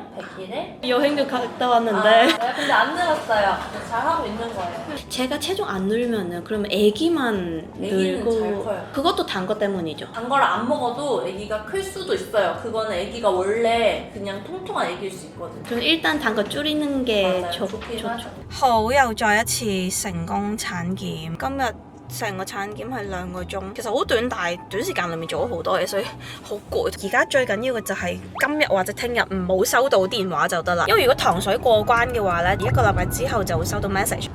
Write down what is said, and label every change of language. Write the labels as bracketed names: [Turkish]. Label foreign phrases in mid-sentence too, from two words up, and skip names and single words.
[Korean] 100일에. 여행도 갔다 왔는데. 네, 근데 안 늘었어요. 잘하고 있는 거예요. 제가 체중 안 늘면은 그러면 애기만 늘고 잘 커요. 그것도 단 거 때문이죠. 단 거를 안 먹어도 애기가 클 수도 있어요. 그거는 애기가 원래 그냥 통통한 애기일 수 있거든요. 그럼 일단 단 거 줄이는 게 좋죠. [Cantonese] 好，又再一次成功產檢。今日成個產檢係2個鐘，其實好短，但係短時間裏面做咗好多嘢，所以好攰。而家最緊要嘅就係今日或者聽日唔好收到電話就得啦。因為如果糖水過關嘅話呢，1個禮拜之後就會收到 message。